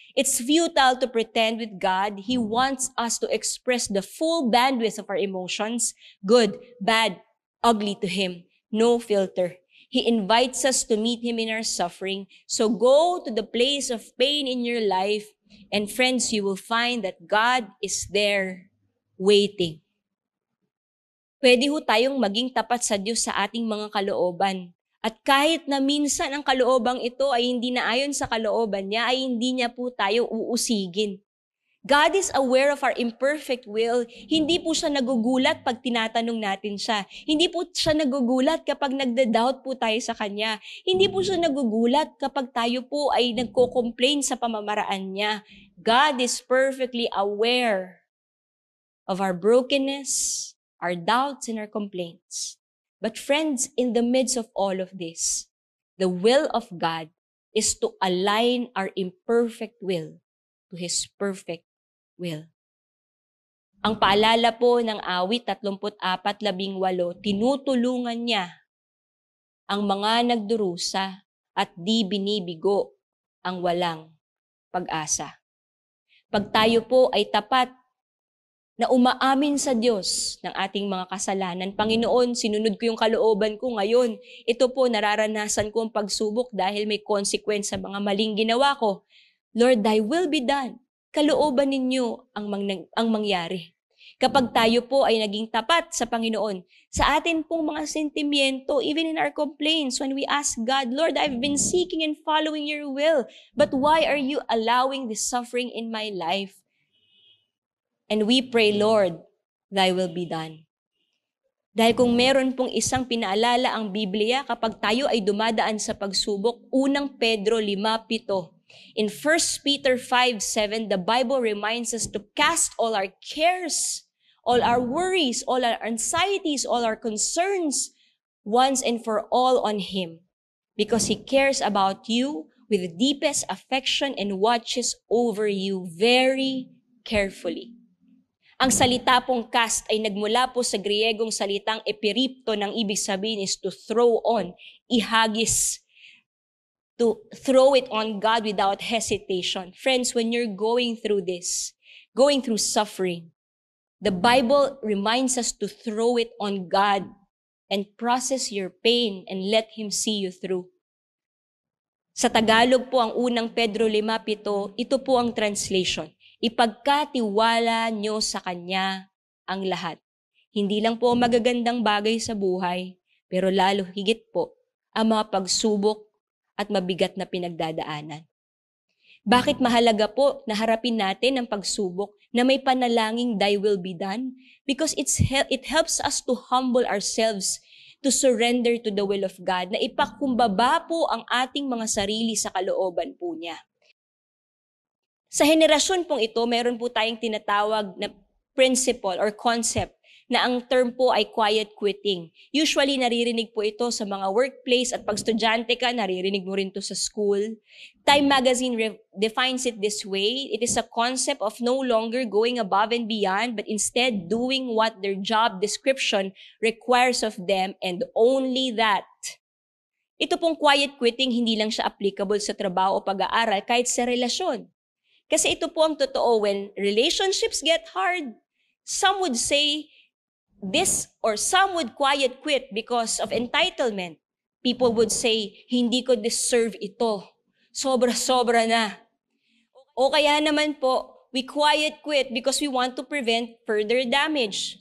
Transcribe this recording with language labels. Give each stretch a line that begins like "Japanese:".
English: It's futile to pretend with God. He wants us to express the full bandwidth of our emotions, good, bad, ugly to Him. No filter. He invites us to meet Him in our suffering. So go to the place of pain in your life, and friends, you will find that God is there waiting.
Filipino: Pwede ho tayong maging tapat sa Diyos sa ating mga kalooban. At kahit na minsan ang kaloobang ito ay hindi na ayon sa kalooban niya, ay hindi niya po tayo uusigin.
English: God is aware of our imperfect will.
Filipino: Hindi po siya nagugulat pag tinatanong natin siya. Hindi po siya nagugulat kapag nagda-doubt po tayo sa Kanya. Hindi po siya nagugulat kapag tayo po ay nagko-complain sa pamamaraan niya.
English: God is perfectly aware of our brokenness, our doubts, and our complaints. But friends, in the midst of all of this, the will of God is to align our imperfect will to His perfect will.
Filipino: Ang paalala po ng awit 34:18, tinutulungan niya ang mga nagdurusa at di binibigo ang walang pag-asa. Pag tayo po ay tapat na umaamin sa Diyos ng ating mga kasalanan. Panginoon, sinunod ko yung kalooban ko ngayon. Ito po, nararanasan ko ang pagsubok dahil may consequence sa mga maling ginawa ko.
English: Lord, thy will be done.
Filipino: Kalooban ninyo ang mangyari. Kapag tayo po ay naging tapat sa Panginoon, sa atin pong mga sentimiento,
English: even in our complaints, when we ask God, Lord, I've been seeking and following your will, but why are you allowing this suffering in my life? And we pray, Lord, thy will be done.
Filipino: Dahil kung meron pong isang pinaalala ang Biblia kapag tayo ay dumadaan sa pagsubok, unang Pedro 5:7.
English: In 1 Peter 5:7, the Bible reminds us to cast all our cares, all our worries, all our anxieties, all our concerns, once and for all on Him. Because He cares about you with the deepest affection and watches over you very carefully.
Filipino: Ang salita pong cast ay nagmula po sa Griegong salitang epiripto, ng ibig sabihin
English: is to throw on,
Filipino: ihagis,
English: to throw it on God without hesitation. Friends, when you're going through this, going through suffering, the Bible reminds us to throw it on God and process your pain and let Him see you through.
Filipino: Sa Tagalog po ang unang Pedro 5:7, ito po ang translation. Ipagkatiwala nyo sa Kanya ang lahat. Hindi lang po magagandang bagay sa buhay, pero lalo higit po ang mga pagsubok at mabigat na pinagdadaanan. Bakit mahalaga po na harapin natin ang pagsubok na may panalangin,
English: thy will be done? Because it helps us to humble ourselves, to surrender to the will of God,
Filipino: na ipakumbaba po ang ating mga sarili sa kalooban po niya. Sa henerasyon pong ito, meron po tayong tinatawag na principle or concept na ang term po ay quiet quitting. Usually, naririnig po ito sa mga workplace at pag estudyante ka, naririnig mo rin to sa school.
English: Time Magazine defines it this way. It is a concept of no longer going above and beyond, but instead doing what their job description requires of them and only that.
Filipino: Ito pong quiet quitting, hindi lang siya applicable sa trabaho o pag-aaral, kahit sa relasyon. Kasi ito po ang totoo,
English: when relationships get hard, some would say this, or some would quiet quit because of entitlement. People would say,
Filipino: hindi ko deserve ito. Sobra-sobra na. O kaya naman po,
English: we quiet quit because we want to prevent further damage.